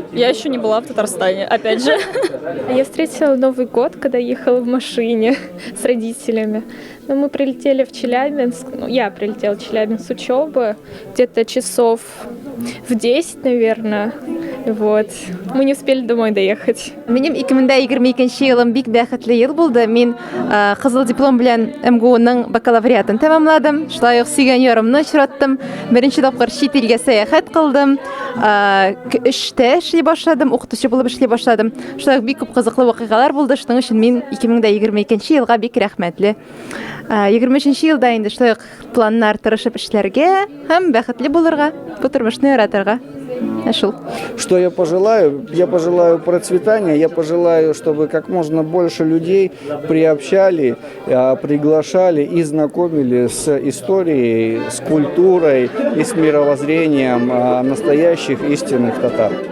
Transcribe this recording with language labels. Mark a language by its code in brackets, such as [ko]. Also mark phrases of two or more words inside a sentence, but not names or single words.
[ru] Я еще не была в Татарстане, опять же. Я встретила Новый год, когда ехала в машине с родителями. Но мы прилетели в Челябинск. Я прилетела в Челябинск с учебы. Где-то часов в 10, наверное. Вот. Мы не успели домой доехать. [tt] Минем 2022 елым бик бәхетле ел булды. Мин кызыл диплом белән МГУның бакалавриатын тәмамладым. Шулай ук сөйгән ярымны очраттым. Беренче тапкыр чит илгә сәяхәт кылдым. Эштә эшли башладым, укытучы булып эшли башладым. Шулай ук бик күп кызыклы вакыйгалар булды. Шуның өчен мин 2022 елга бик рәхмәтле. 23 елда инде шулай ук планнар тырышып эшләргә һәм бәхетле булырга, бу тормышны яратырга. Шул. [ru] Что я пожелаю? Я пожелаю процветания, я пожелаю, чтобы как можно больше людей приобщали, приглашали и знакомили с историей, с культурой и с мировоззрением настоящих истинных татар.